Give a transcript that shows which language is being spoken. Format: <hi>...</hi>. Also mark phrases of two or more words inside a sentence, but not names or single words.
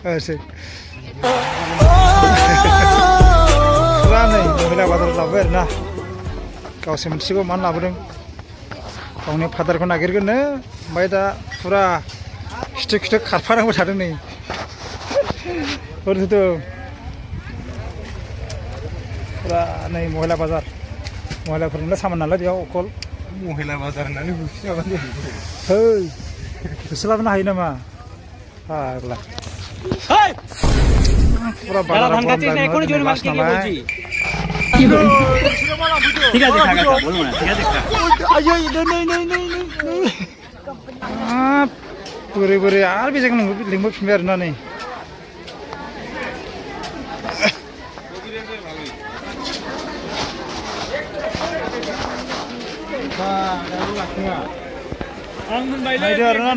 <brx>फुरा नै महिला बाजाराव लाबोबाय आरोना गावसो मिथिगौ मानो लाबोदों गावनि फादारखौ नागिरगोननो ओमफ्राय दा फुरा खिथु खारफानांबाय थादों नै ओरैथ' फुरा नै महिला बाजार महिलाफोरनिल' सामान नालाय बेयाव अकल महिला बाजार होननानै होसोआबानो है होसोलाबोनो हायो नामा फाग्ला फुरा बाजार नालाय</brx> <bn>ঠিক আছে কাকা বলবো না ঠিক আছে</bn> <brx>बोरै आरो बे जायगायाव लिंबोफिनबाय आरोना नै नायदो आरोना</brx>